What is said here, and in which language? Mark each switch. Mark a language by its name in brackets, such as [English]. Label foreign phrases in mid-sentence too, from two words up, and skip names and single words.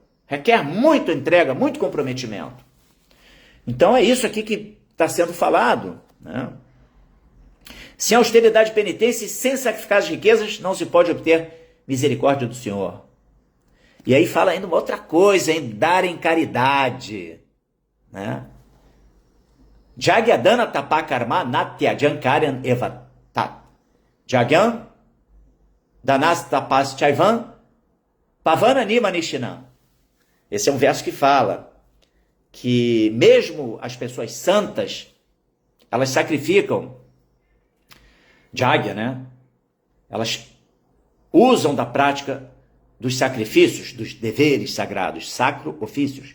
[Portuguese] Requer muita entrega, muito comprometimento. Então é isso aqui que está sendo falado, né? Sem austeridade e penitência e sem sacrificar as riquezas, não se pode obter misericórdia do Senhor. E aí fala ainda uma outra coisa, em dar em caridade, né? [Sanskrit] Jagyadana tapakarma natyajan karyan evatat. Jagyan danas tapas chaivan pavana nima nishinam. [Portuguese] Esse é um verso que fala que mesmo as pessoas santas, elas sacrificam Jagya, né? Elas usam da prática dos sacrifícios, dos deveres sagrados, sacro, ofícios.